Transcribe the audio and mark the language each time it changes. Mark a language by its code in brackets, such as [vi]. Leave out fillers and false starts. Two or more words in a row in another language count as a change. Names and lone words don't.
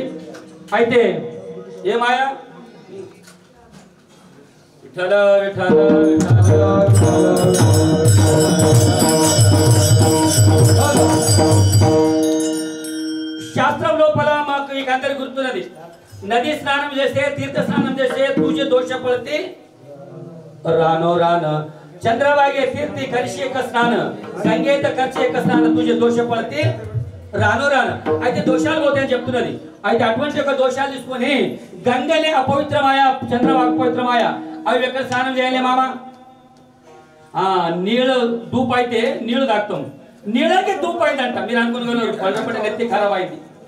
[te] అయితే ఏమాయా విఠల విఠల శాస్త్రం లోపల మాకు ఇక అందరి గుర్తున్నది. నది స్నానం చేస్తే తీర్థ స్నానం చేస్తే పూజ దోష పడితే [mr] रानो रान चंद्रभागे तीर्थी करशी एक स्नान गंगेत करशी एक स्नान तुझे दोष पड़ते रानो रान [te] అయితే దోషాలు పోతాయని చెప్తున్నది. అయితే అటువంటి ఒక దోషాలు తీసుకొని గంగనే అపవిత్రమాయ చంద్రభాగ అపవిత్రమాయ అవి ఎక్కడ స్నానం చేయాలి మామ? నీళ్ళు దూపు అయితే నీళ్లు తాగుతాం. నీళ్ళకి దూపు అయిందంట. మీరు అనుకున్నారు పళ్ళపడి నెత్తి ఖరాబ్ అయింది.